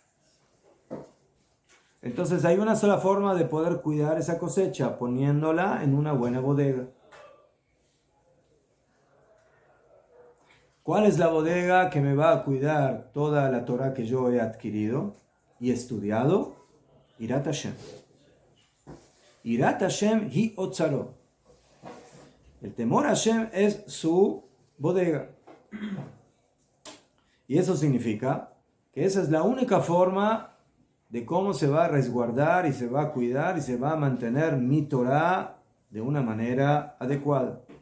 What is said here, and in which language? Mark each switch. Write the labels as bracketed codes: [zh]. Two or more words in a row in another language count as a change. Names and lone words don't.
[es] Entonces hay una sola forma de poder cuidar esa cosecha, poniéndola en una buena bodega. ¿Cuál es la bodega que me va a cuidar toda la Torah que yo he adquirido y estudiado? [he] יראת השם. יראת השם היא אוצרו. [es] El temor a Hashem es su bodega. Y eso significa que esa es la única forma de cómo se va a resguardar y se va a cuidar y se va a mantener mi Torah de una manera adecuada.